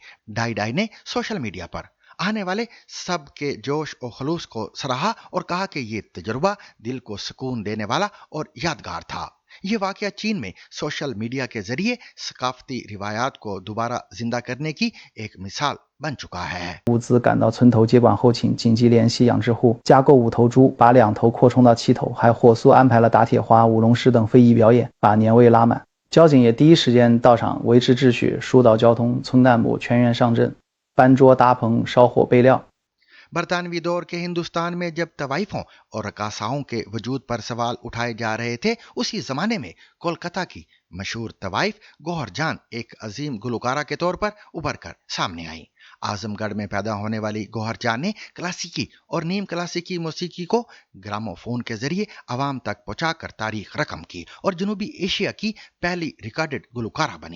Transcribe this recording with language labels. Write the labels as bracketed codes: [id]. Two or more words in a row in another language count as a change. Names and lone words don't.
[ur] ڈائی ڈائی نے [en] social media [ur] پر آنے والے سب کے جوش اور خلوص کو سراہا اور کہا کہ یہ تجربہ دل کو سکون دینے والا اور یادگار تھا. یہ واقعہ چین میں [en] social media [ur] کے ذریعے ثقافتی روایات کو دوبارہ زندہ کرنے کی ایک مثال بن چکا ہے. [zh] 物资赶到村头接管后，请紧急联系养殖户，加购5头猪，把2头扩充到7头，还火速安排了打铁花、舞龙狮等非遗表演，把年味拉满。交警也第一时间到场维持秩序，疏导交通，村干部全员上阵，搬桌搭棚、烧火备料。 [ur] برطانوی دور کے ہندوستان میں جب طوائفوں اور رقاصاؤں کے وجود پر سوال اٹھائے جا رہے تھے، اسی زمانے میں کولکاتا کی مشہور طوائف گوہر جان ایک عظیم گلوکارہ کے طور پر ابھر کر سامنے آئی. اعظم گڑھ میں پیدا ہونے والی گوہر جان نے کلاسیکی اور نیم کلاسیکی موسیقی کو گراموفون کے ذریعے عوام تک پہنچا کر تاریخ رقم کی اور جنوبی ایشیا کی پہلی ریکارڈڈ گلوکارہ بنی.